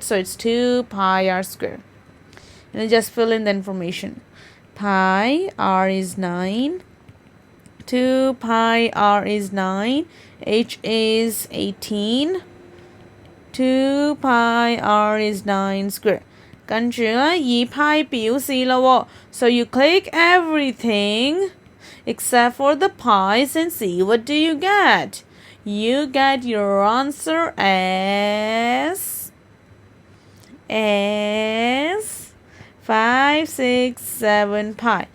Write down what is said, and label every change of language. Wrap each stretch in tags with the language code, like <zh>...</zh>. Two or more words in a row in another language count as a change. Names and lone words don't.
<en>So it's 2 pi r square. And then just fill in the information. Pi r is 9. 2 pi r is 9. H is 18. 2 pi r is 9 square.</en> <yue>跟住咧以派表示咯喎</yue> <en>so you click everything except for the pies and see what do you get. You get your answer as 567 pi.</en>